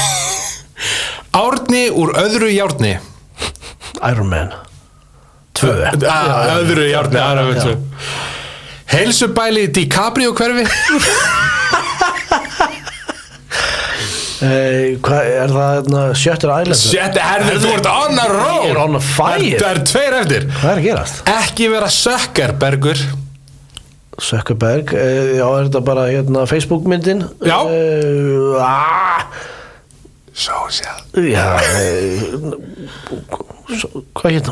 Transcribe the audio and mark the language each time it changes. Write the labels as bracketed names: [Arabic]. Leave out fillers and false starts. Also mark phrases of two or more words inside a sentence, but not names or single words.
[Icelandic] Árni úr öðru járni Iron Man 2 Öðru járni, Iron Man 2 Heilsubæli DiCaprio hverfi Hvað það Shutter Island? [English] Þú ert on a roll [Icelandic] Ég [English] on a fire [Icelandic] Það 2 eftir Hvað að gerast? Ekki vera Zuckerbergur Zuckerberg Já, þetta bara Facebook myndin Já Social Já Hvað hún?